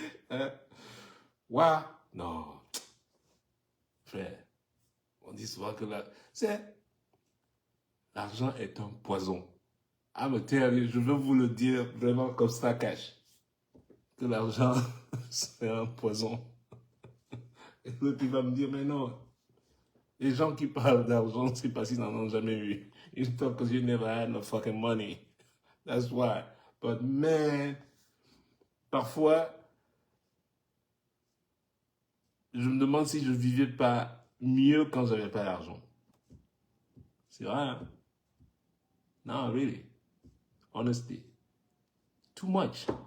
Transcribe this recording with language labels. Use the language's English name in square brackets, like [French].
[French] Hein? Ouah! Non. Frère, on dit souvent que l'argent est un poison. Ah, mais je veux vous le dire vraiment comme ça, cash. Que l'argent, c'est un poison. Et l'autre, il va me dire, mais non. Les gens qui parlent d'argent, c'est parce qu'ils n'en ont jamais eu. [English] Ils talk because you never had no fucking money. That's why. But man, [French] parfois, je me demande si je vivais pas mieux quand j'avais pas d'argent. C'est vrai, hein? [English] No, really. Honesty. Too much.